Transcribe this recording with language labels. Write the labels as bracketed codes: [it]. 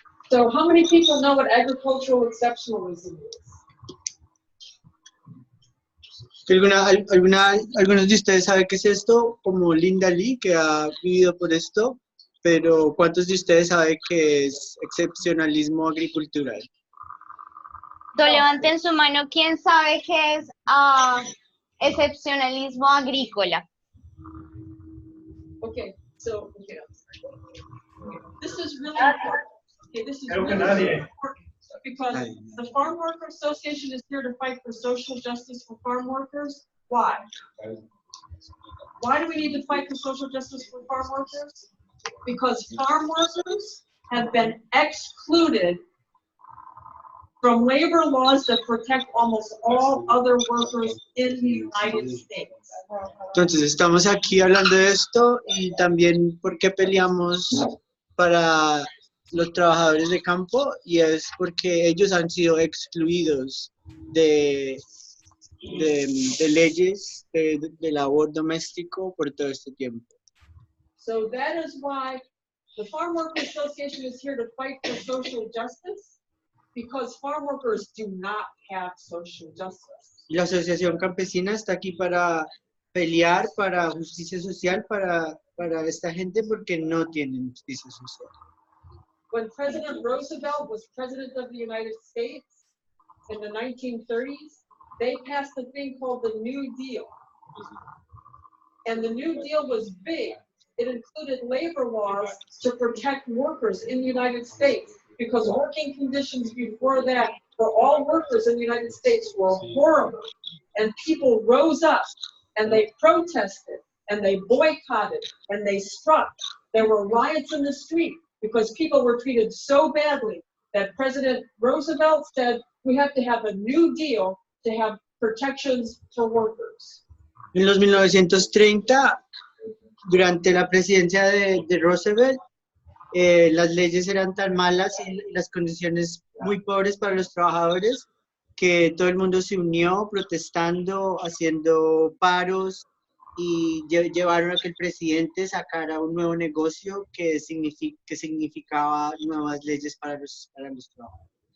[en] So how many people know what agricultural exceptionalism is? [es] Algunos de ustedes saben qué es esto, como Linda Lee, que ha vivido por esto, pero ¿cuántos de ustedes saben qué es excepcionalismo agricultural? Levanten su mano. ¿Quién sabe qué es excepcionalismo agrícola? [en] Okay, so this is really important. Okay, this is really important because the Farm Worker Association is here to fight for social justice for farm workers. Why? Why do we need to fight for social justice for farm workers? Because farm workers have been excluded from labor laws that protect almost all other workers in the United States. [es] Entonces estamos aquí hablando de esto y también porque peleamos para los trabajadores de campo y es porque ellos han sido excluidos de leyes de labor doméstico por todo este tiempo. [en] So that is why the Farm Worker Association is here to fight for social justice, because farm workers do not have social justice. [es] Y la Asociación Campesina está aquí para pelear para justicia social para esta gente porque no tienen justicia social. [en] When President Roosevelt was president of the United States, in the 1930s, they passed a thing called the New Deal. And the New Deal was big. It included labor laws to protect workers in the United States, because working conditions before that for all workers in the United States were horrible. And people rose up and they protested and they boycotted and they struck. There were riots in the street because people were treated so badly that President Roosevelt said, we have to have a new deal to have protections for workers. [es] En los 1930, durante la presidencia de Roosevelt, las leyes eran tan malas y las condiciones muy pobres para los trabajadores que todo el mundo se unió protestando, haciendo paros y llevaron a que el presidente sacara un nuevo negocio que significaba nuevas leyes para los trabajadores.